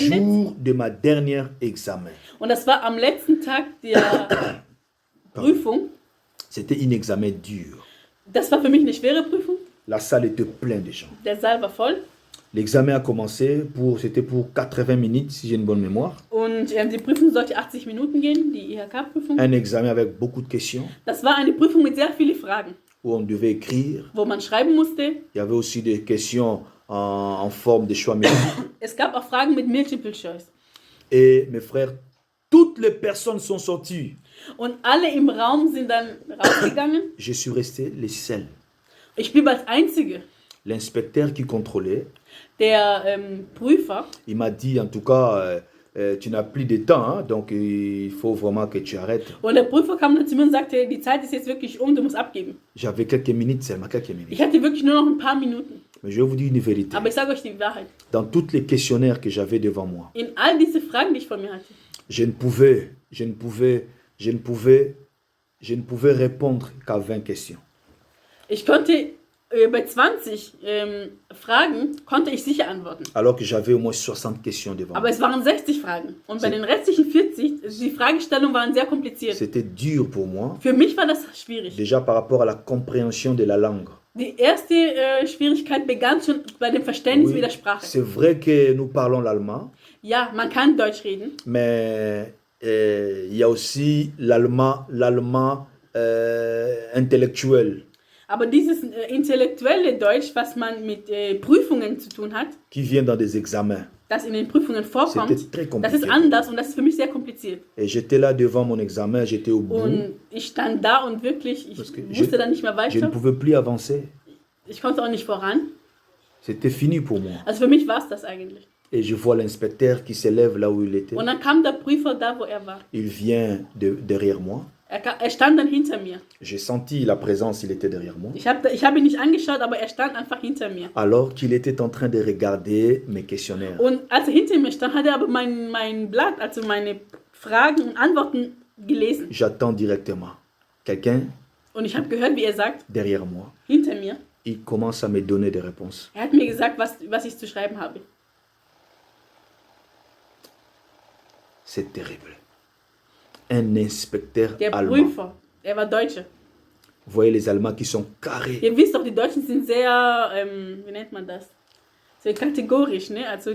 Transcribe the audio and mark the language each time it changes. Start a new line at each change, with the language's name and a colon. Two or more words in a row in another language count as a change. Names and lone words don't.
German: beendet.
French: jours de ma dernière examen.
German: Und das war am letzten Tag der Prüfung.
French: C'était un examen dur.
German: Das war für mich eine schwere Prüfung.
French: La salle était pleine de gens.
German: Der Saal war voll.
French: L'examen a commencé c'était pour 80 minutes, si j'ai une bonne mémoire.
German: Und die Prüfung sollte 80 Minuten gehen, die IHK-Prüfung.
French: Un examen avec beaucoup de questions
German: Das war eine Prüfung mit sehr vielen Fragen,
French: où on devait écrire.
German: wo man schreiben musste.
French: Il y avait aussi des questions en forme de choix multiples.
German: Es gab auch Fragen mit
English: Multiple Choice.
French: Et mes frères, toutes les personnes sont sorties.
German: Und alle im Raum sind dann rausgegangen.
French: Je suis resté le seul.
German: Ich blieb als Einzige.
French: L'inspecteur qui contrôlait,
German: Der Prüfer,
French: il m'a dit en tout cas, tu n'as plus de temps, hein, donc il faut vraiment que tu arrêtes.
German: und der Prüfer kam dann zu mir und sagte, die Zeit ist jetzt wirklich du musst abgeben.
French: J'avais quelques minutes seulement, quelques minutes.
German: Ich hatte wirklich nur noch ein paar Minuten.
French: Mais je vais vous dire une vérité.
German: Aber ich sage euch die Wahrheit.
French: Dans tous les questionnaires que j'avais devant moi,
German: In all diese Fragen, die ich vor mir hatte,
French: je ne pouvais répondre qu'à 20 questions.
German: ich konnte bei 20 Fragen konnte ich sicher antworten.
French: Alors que j'avais au moins 60 questions devant
German: Aber
French: moi.
German: es waren 60 Fragen. Und bei den restlichen 40, die Fragestellungen waren sehr kompliziert.
French: C'était dur pour moi,
German: Für mich war das schwierig.
French: déjà par rapport à la compréhension de la langue.
German: Die erste Schwierigkeit begann schon bei dem Verständnis mit der Sprache.
French: C'est vrai que nous parlons l'allemand,
German: Ja, man kann Deutsch reden,
French: mais il y a aussi l'allemand intellectuel
German: aber dieses intellektuelle Deutsch, was man mit Prüfungen zu tun hat,
French: qui vient dans des examens.
German: das in den Prüfungen vorkommt,
French: C'était très
German: das ist
French: compliqué.
German: anders und das ist für mich sehr kompliziert.
French: Et j'étais là devant mon examen, j'étais au bout.
German: Und ich stand da und wirklich, ich
French: Parce que
German: wusste dann nicht mehr
French: je ne
German: weiter.
French: pouvais plus avancer.
German: Ich konnte auch nicht voran.
French: C'était fini pour moi.
German: Also für mich war es das eigentlich.
French: Et je vois l'inspecteur qui s'élève là où il était.
German: Und dann kam der Prüfer da, wo er war.
French: Il vient derrière moi.
German: Er stand dann hinter mir.
French: J'ai senti la présence, il était derrière moi.
German: Ich hab ihn nicht angeschaut, aber er stand einfach hinter mir.
French: Alors qu'il était en train de regarder mes questionnaires.
German: Und als er hinter mir stand, hat er aber mein Blatt, also meine Fragen und Antworten gelesen.
French: J'attends directement. quelqu'un
German: Und ich habe gehört, wie er sagt,
French: derrière moi,
German: hinter mir,
French: il commence à me donner des réponses.
German: er hat mir gesagt, was ich zu schreiben habe.
French: C'est terrible. Un inspecteur
German: Der
French: allemand.
German: Prüfer, er war Deutscher.
French: Vous voyez les Allemands qui sont carrés.
German: Ihr wisst doch, die Deutschen sind sehr, wie nennt man das? Sehr kategorisch, ne? Also